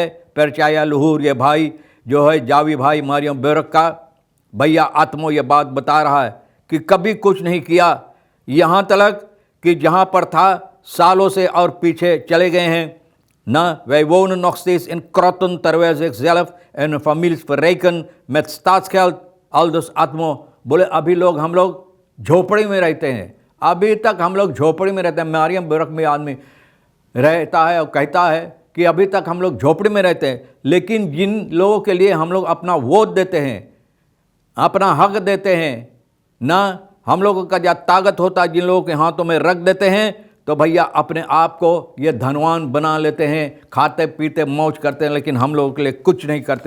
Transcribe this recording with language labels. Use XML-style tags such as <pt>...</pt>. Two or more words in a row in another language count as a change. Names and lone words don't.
<hi>परचाया लुहूर ये भाई जो है जावी भाई मारियम बेरक का भैया आत्मो ये बात बता रहा है कि कभी कुछ नहीं किया, यहाँ तक कि जहाँ पर था सालों से और पीछे चले गए हैं ना।</hi> <nl>wij wonen nog steeds in krotten terwijl zichzelf en families verrijken met staatsgeld, aldus</nl> <hi>आत्मो, बोले अभी हम लोग झोपड़ी में रहते हैं, अभी तक हम लोग झोपड़ी में रहते हैं। मारियम बेरक में आदमी रहता है और कहता है कि अभी तक हम लोग झोपड़ी में रहते हैं, लेकिन जिन लोगों के लिए हम लोग अपना वोट देते हैं, अपना हक देते हैं ना, हम लोगों का जो ताकत होता है जिन लोगों के हाथों में रख देते हैं, तो भैया अपने आप को ये धनवान बना लेते हैं, खाते पीते मौज करते हैं, लेकिन हम लोगों के लिए कुछ नहीं करते।</hi>